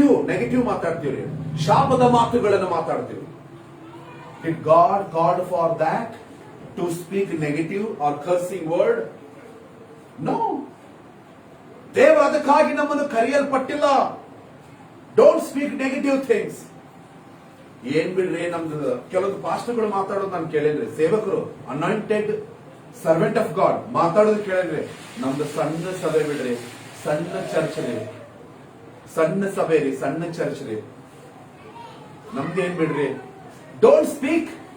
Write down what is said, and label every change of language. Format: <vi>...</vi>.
<kn>Negative ಮಾತಾಡ್ತೀವಿ, ಶಾಪದ ಮಾತುಗಳನ್ನು ಮಾತಾಡ್ತೀವಿ.</kn> <en>Did God called for that to speak negative or cursing word? No.</en> <kn>ದೇವರು ಅದಕ್ಕಾಗಿ ನಮ್ಮನ್ನು ಕರೆಯಲ್ಪಟ್ಟಿಲ್ಲ.</kn> <en>Don't speak negative things.</en> <kn>ಏನ್ ಬಿಡ್ರಿ, ನಮ್ದು ಕೆಲವೊಂದು ಪಾಸ್ಟರ್ಗಳು ಮಾತಾಡೋದು ನಾನು ಕೇಳಿದ್ರಿ, ಸೇವಕರು,</kn> <en>anointed servant of God</en> <kn>ಮಾತಾಡೋದು ಕೇಳಿದ್ರಿ. ನಮ್ದು ಸಣ್ಣ ಸಭೆ ಬಿಡ್ರಿ, ಸಣ್ಣ ಚರ್ಚ್ ರೀ, ಸಣ್ಣ ಸಭೆ ರೀ, ಸಣ್ಣ ಚರ್ಚ್ ರೀ, ನಮ್ದೇನ್ ಬಿಡ್ರಿ.</kn> <en>Don't speak.</en>